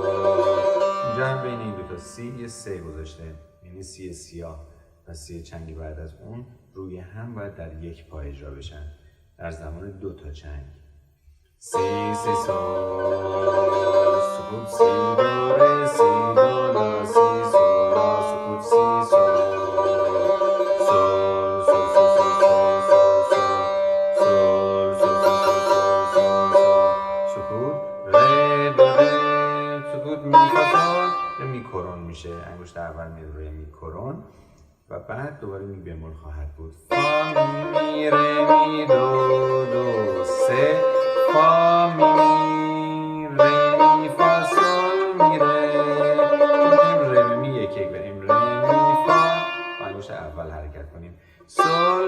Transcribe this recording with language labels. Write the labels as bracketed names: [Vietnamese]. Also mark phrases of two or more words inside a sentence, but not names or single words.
[Persian] اینجا هم بین این دوتا سی یه سه گذاشته، یعنی سی سیاه و سی چنگی بعد از اون روی هم باید در یک پا اجرا بشن در زمان دو تا چنگ. سی سی سول سکوت، سی دو ره سی دو لا سی سول لا سکوت، سی سول سول سول سول سول سول سول سول سول سکوت، ره دو ره سکوت، می فا سول می کرون میشه، انگشت اول میره روی می کرون و بعد دوباره می بمول خواهد بود. فا می ره می دو دو، سه فا می ره می فا سول می ره، چون ره می یک یک بریم، ره می فا با انگشت اول حرکت کنیم، سول